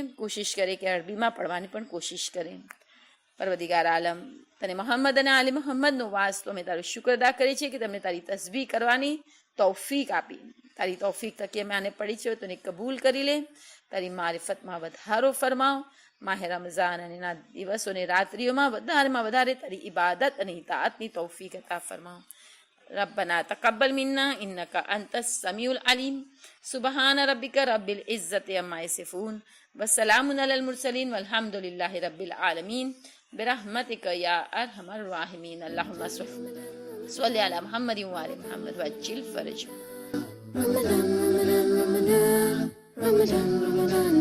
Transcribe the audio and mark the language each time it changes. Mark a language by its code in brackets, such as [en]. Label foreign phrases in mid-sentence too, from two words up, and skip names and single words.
[gu] કોશિશ કરે કે અરબીમાં પડવાની પણ કોશિશ કરે. પરવદિગાર આલમ, તને મોહમ્મદ અને આલી મોહમ્મદનો વાસ્તો અમે તારો શુક્ર અદા કરીએ છીએ કે તમે તારી તસ્બીહ કરવાની તૌફીક આપી. તારી તૌફીક થકી અમે આને પડી છે તો એને કબૂલ કરી લે. તારી મારિફતમાં વધારો ફરમાવ. માહે રમઝાન અને એના દિવસો અને રાત્રિઓમાં વધારેમાં વધારે તારી ઇબાદત અને ઇતાઅતની તૌફીક અતા ફરમાવ. [ar] ربنا تقبل منا إنك أنت السميع العليم سبحان ربك رب العزة عما يصفون وسلام على المرسلين والحمد لله رب العالمين برحمتك يا أرحم الراحمين اللهم صل على محمد وآل محمد وعجل فرجهم.